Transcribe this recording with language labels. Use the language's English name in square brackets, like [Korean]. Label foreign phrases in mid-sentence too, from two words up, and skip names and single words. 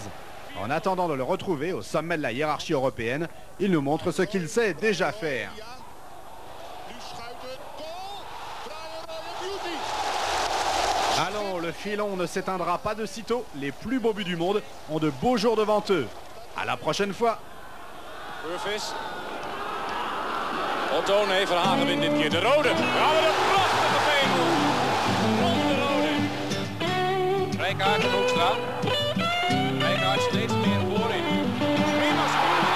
[French] En attendant de le retrouver au sommet de la hiérarchie européenne, il nous montre ce qu'il sait déjà faire. Allons, le filon ne s'éteindra pas de sitôt. Les plus beaux buts du monde ont de beaux jours devant eux. À la prochaine fois. Burvis. [Dutch] Otto, nee, Verhagen wint dit keer de rode. Ja, wat een prachtige pegel. Rond de rode. Rijkaard en Hoekstra. Rijkaard steeds meer voorin. Prima spelen.